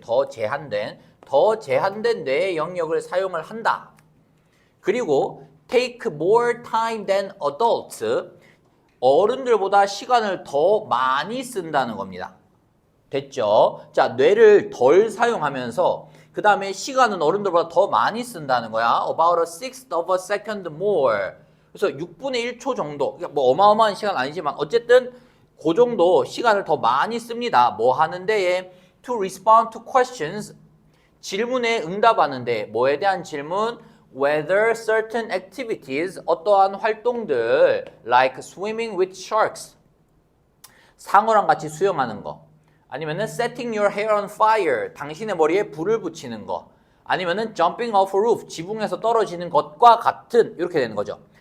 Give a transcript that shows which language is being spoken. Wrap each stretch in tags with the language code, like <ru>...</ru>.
<ko>더 제한된 뇌 영역을 사용을 한다. 그리고</ko> <en>take more time than adults,</en> <ko>어른들보다 시간을 더 많이 쓴다는 겁니다. 됐죠? 자, 뇌를 덜 사용하면서 그 다음에 시간은 어른들보다 더 많이 쓴다는 거야.</ko> <en>About a sixth of a second more.</en> <ko>그래서 6분의 1초 정도. 그러니까 뭐 어마어마한 시간 아니지만 어쨌든 그 정도 시간을 더 많이 씁니다. 뭐 하는데에</ko> <en>to respond to questions,</en> <ko>질문에 응답하는데. 뭐에 대한 질문?</ko> <en>Whether certain activities,</en> <ko>어떠한 활동들</ko> <en>like swimming with sharks,</en> <ko>상어랑 같이 수영하는 거, 아니면은</ko> <en>setting your hair on fire,</en> <ko>당신의 머리에 불을 붙이는 거, 아니면은</ko> <en>jumping off a roof,</en> <ko>지붕에서 떨어지는 것과 같은, 이렇게 되는 거죠.</ko>